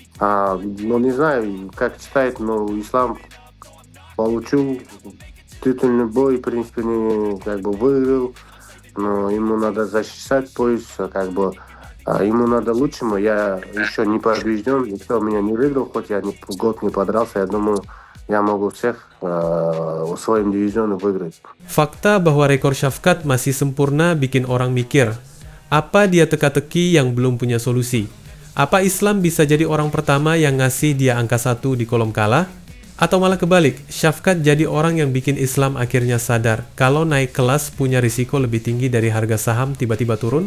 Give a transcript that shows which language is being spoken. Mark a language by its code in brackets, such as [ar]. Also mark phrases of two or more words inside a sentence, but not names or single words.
[ru] Ну, не знаю, как читает, но Ислам получил титульный бой, в принципе, как бы выиграл, но ему надо защищать пояс, ему надо лучшему. Я еще не побежден, никто меня не выиграл, хоть я год не подрался. Я думаю, я могу всех в своем дивизионе выиграть. [id] Fakta bahwa rekor Shafkat masih sempurna bikin orang mikir, apa dia teka-teki yang belum punya solusi? Apa Islam bisa jadi orang pertama yang ngasih dia angka 1 di kolom kalah? Atau malah kebalik, Shafkat jadi orang yang bikin Islam akhirnya sadar kalau naik kelas punya risiko lebih tinggi dari harga saham tiba-tiba turun?